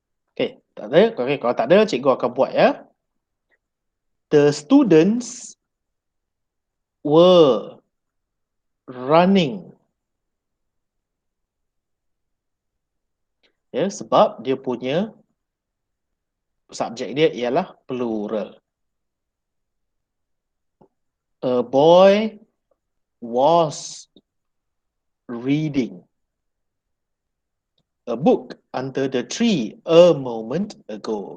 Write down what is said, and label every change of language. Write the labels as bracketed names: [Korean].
[Malay] Okey, tak ada. Okey, kalau tak ada, cikgu akan buat ya. [English] The students were running. [Malay] Ya, sebab dia punya subjek dia ialah plural. [English] A boy was reading a book under the tree a moment ago.